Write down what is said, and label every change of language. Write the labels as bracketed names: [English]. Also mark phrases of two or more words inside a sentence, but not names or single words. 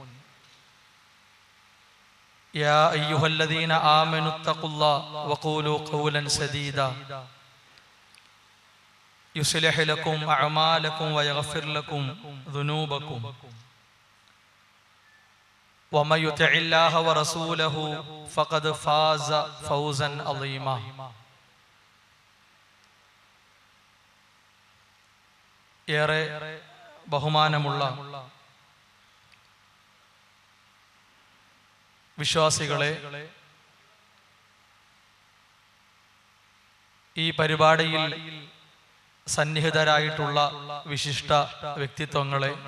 [Arabic] يا أيها الذين آمنوا اتقوا الله وقولوا قولا سديدا يصلح لكم أعمالكم ويغفر لكم ذنوبكم ومن يطع الله ورسوله فقد فاز فوزا عظيما. [Malayalam] ഏറെ ബഹുമാനമുള്ള വിശ്വാസികളെ, ഈ പരിപാടിയിൽ സന്നിഹിതരായിട്ടുള്ള വിശിഷ്ട വ്യക്തിത്വങ്ങളെ,